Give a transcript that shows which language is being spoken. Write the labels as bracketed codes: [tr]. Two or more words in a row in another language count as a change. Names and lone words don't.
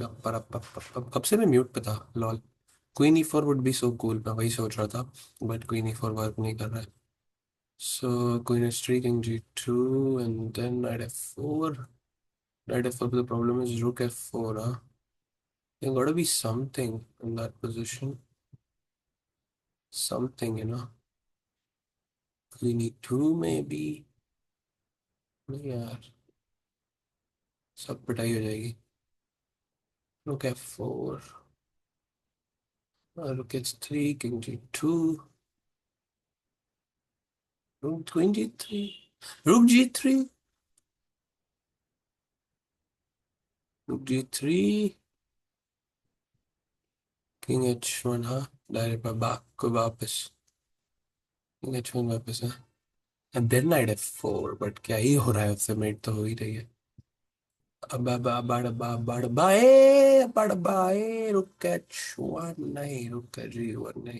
[hi] पर अब कब से मैं म्यूट पे था, लॉल। [en] Queen E4 would be so cool, [hi] मैं वही सोच रहा था। [en] but Queen E4 work [hi] नहीं कर रहा है। [en] so Queen H3, King G2, and then Knight F4. Knight F4, the problem is rook F4, huh? There gotta be something in that position. Something, Queen E2 maybe। [hi] नहीं यार, सब पिटाई हो जाएगी। [en] Rook F4, rook H3, king G2, rook queen G3, rook G3, rook G3, king H1, हाँ। [hi] डायरेक्ट बाक को वापस। king H1 वापस है। [en] and then Knight F4, [hi] बट क्या ही हो रहा है, उससे मेट तो हो ही रही है। रुक H1 नहीं, रुक G1 नहीं।